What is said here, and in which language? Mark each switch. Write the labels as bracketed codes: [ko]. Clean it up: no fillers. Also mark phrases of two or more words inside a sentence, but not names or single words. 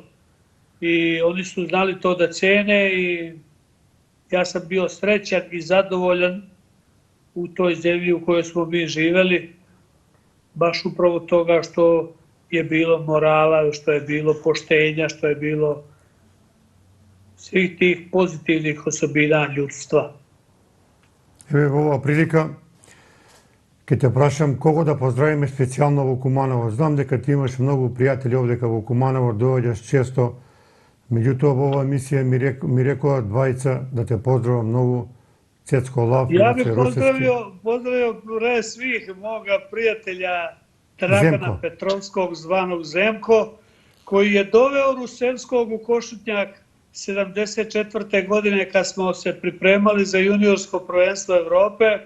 [sr] I oni su znali to da cene i ja sam bio srećan i zadovoljan u toj zemlji u kojoj smo mi živeli, baš upravo toga što je bilo morala, što je bilo poštenja, što je bilo svih tih pozitivnih osobina ljudstva. [mk] Evo ова прилика, ќе те прашам кого да поздравиме специјално во Куманово. Знам дека ти имаш многу пријатели овдека во Куманово, доаѓаш често. Меѓутоа во оваа емисија ми рекоа двајца да те поздравам многу, Цецко Лав и [sr] Ja bih Ace Rusevski. pozdravio pre svih moga prijatelja Dragana Petrovskog, zvanog Zemko, koji je doveo Rusevskog u Košutnjak 74. godine kad smo se pripremali za juniorsko prvenstvo Evrope.